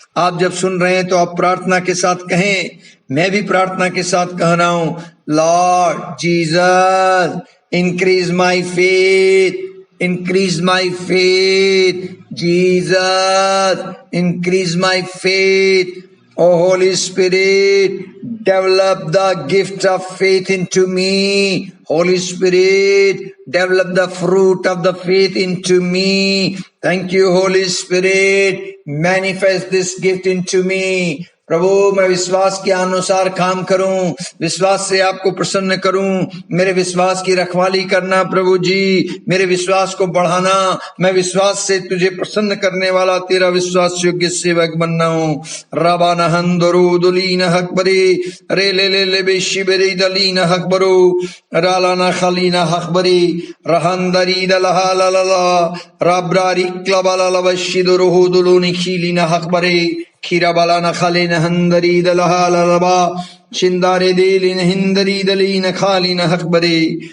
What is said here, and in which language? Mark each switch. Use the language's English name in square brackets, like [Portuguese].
[Hindi] आप जब सुन रहे हैं तो आप प्रार्थना के साथ कहें, मैं भी प्रार्थना के साथ कह रहा हूं, [English] Lord Jesus increase my faith, increase my faith, [Hindi] Jesus increase my faith. [English] Oh Holy Spirit, develop the gift of faith into me. Holy Spirit, develop the fruit of the faith into me. Thank you Holy Spirit, manifest this gift into me. [Hindi] प्रभु मैं विश्वास के अनुसार काम करूं, विश्वास से आपको प्रसन्न करूं, मेरे विश्वास की रखवाली करना प्रभु जी, मेरे विश्वास को बढ़ाना, मैं विश्वास से तुझे प्रसन्न करने वाला तेरा विश्वास योग्य सेवक बनना हूं। रबाना हंदरू दुलीन हकबरी रे ले बेशिबरी दलीन हकबरू रालाना खलीना हकबरी रहंदरी दलहा लला रब्रारी क्लबला लबशिदुरु दुलूनी खीलीना हकबरी खीरा बाला न खाले न हंदरी दलहा ललबा शिंदारे देली न हिंदरी दली न खाली न हकबरे।